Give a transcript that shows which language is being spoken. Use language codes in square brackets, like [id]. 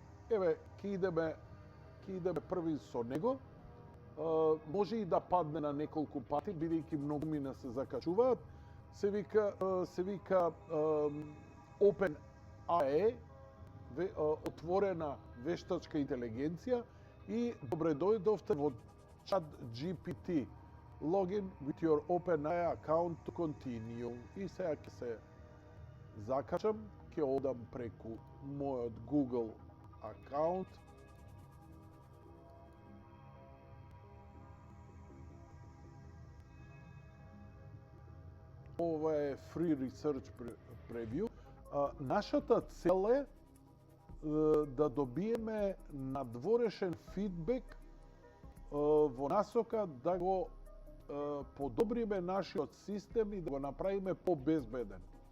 [mk] еве, ќе идеме први со него, може и да падне на неколку пати, бидејќи многумина се закачуваат, се вика OpenAI, отворена вештачка интелигенција, и добре дојдовте во ChatGPT. [en] Login with your OpenAI account to continue. [mk] И сега ќе се закачам, ќе одам преку мојот Google акаунт. Ова е Free Research Preview. Нашата цел е да добиеме надворешен фидбек во насока да го подобриме нашиот систем и да го направиме побезбеден.